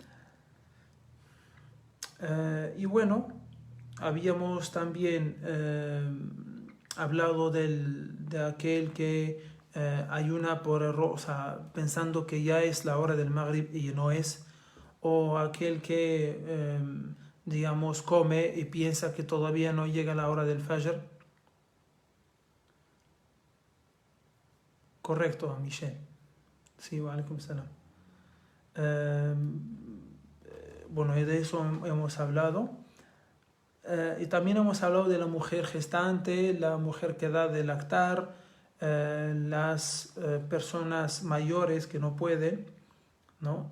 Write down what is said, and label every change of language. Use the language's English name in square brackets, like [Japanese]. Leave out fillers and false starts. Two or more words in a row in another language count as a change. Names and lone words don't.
[Spanish] Y bueno, habíamos también hablado de aquel que ayuna por error, o sea, pensando que ya es la hora del Maghrib y no es, o aquel que, digamos, come y piensa que todavía no llega la hora del Fajr. Correcto, Michelle. Sí, [Arabic] وعليكم السلام. [Spanish] Eh, bueno, de eso hemos hablado. Y también hemos hablado de la mujer gestante, la mujer que da de lactar, las personas mayores que no pueden, ¿no?